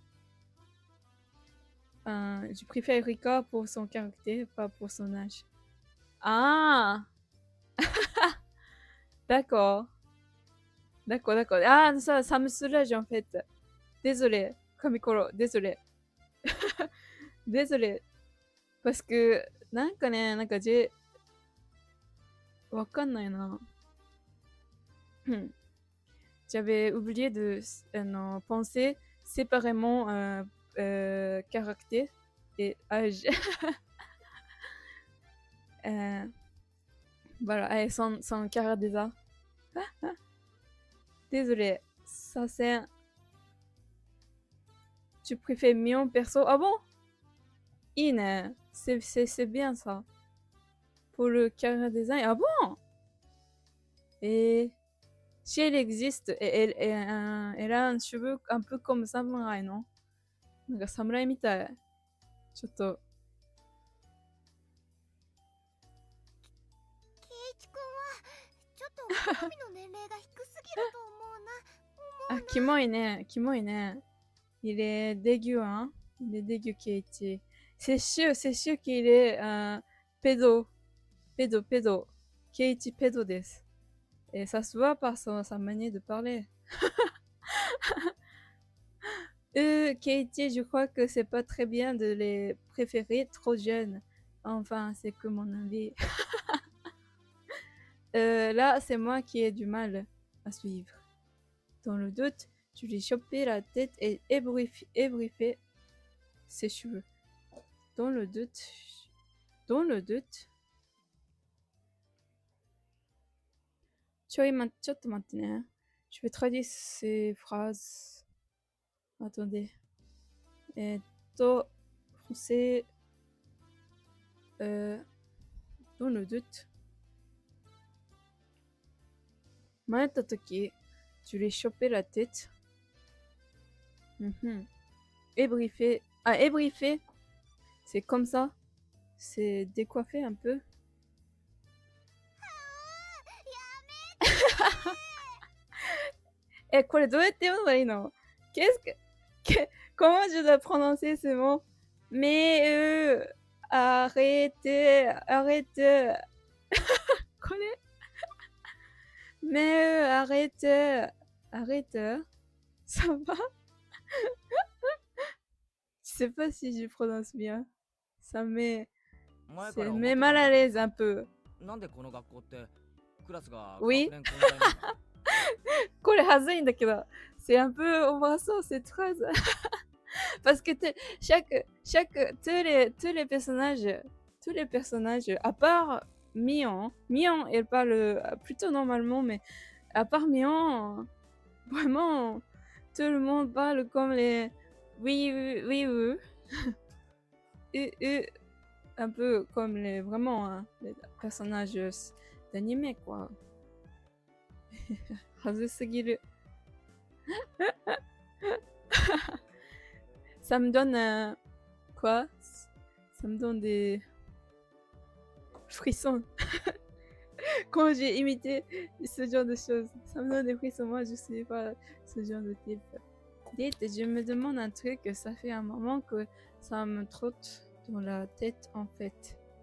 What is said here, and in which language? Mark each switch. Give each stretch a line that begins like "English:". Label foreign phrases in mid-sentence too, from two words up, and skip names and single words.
French: Je préfère Rika pour son caractère, pas pour son âge. Ah, d'accord. D'accord, d'accord. Ah, ça me soulage en fait. Désolé, Kamikoro, désolé. Désolé. Parce que,
Japanese: なんかね、なんかわかんないな。
French: J'avais oublié de penser séparément caractère et âge. Voilà, allez, sans caractère déjà. Désolé, ça c'est... Tu préfères Mion perso? Ah bon? Ine, c'est bien ça. Pour le caractère design. Ah bon? Et si elle existe, elle a un cheveu un peu comme samouraï, non?
Japanese: なんか侍みたい。ちょっと。圭一君はちょっと好みの年齢が低すぎると思うな。
French: Ah,
Japanese: キモいね。キモいね。
French: Il est dégueu, hein? Il est dégueu, Keiichi. C'est sûr qu'il est pédo. Pédo. Keiichi pédo desu. Et ça se voit par sa manière de parler. Katie, je crois que c'est pas très bien de les préférer trop jeunes. Enfin, c'est que mon avis. Là, c'est moi qui ai du mal à suivre. Dans le doute, tu lui chopais la tête et ébriefais ses cheveux. Dans le doute,
Japanese: ちょっと待ってね。
French: Je vais traduire ces phrases. Attendez. Français. Dans le doute.
Japanese: 迷った時、
French: tu lui chopais la tête. Ébriefé. Ah, ébriefé. C'est comme ça. C'est décoiffé un peu.
Japanese: Eh, これどうやって読めばいいの？
French: Comment je dois prononcer ce mot? Mais arrêtez. これ Mais arrête. Ça va? Je sais pas si je prononce bien. Ça met
Japanese: 前から思って
French: met
Japanese: たん
French: mal
Japanese: だ
French: à
Japanese: けど
French: l'aise un peu.
Japanese: なんでこの学校ってクラスが
French: Oui.
Japanese: 学年混在なんだこれはずいんだけど
French: c'est un peu embarrassant cette phrase. Parce que tous les personnages, à part Mion, elle parle plutôt normalement, mais à part Mion, vraiment, tout le monde parle comme les oui, un peu comme vraiment les personnages d'anime, quoi.
Japanese: はずすぎる。
French: Ça me donne quoi? Ça me donne des frissons. Quand j'ai imité ce genre de choses, ça me donne des frissons. Moi, je suis pas ce genre de type. Dites, je me demande un truc, ça fait un moment que ça me trotte dans la tête en fait.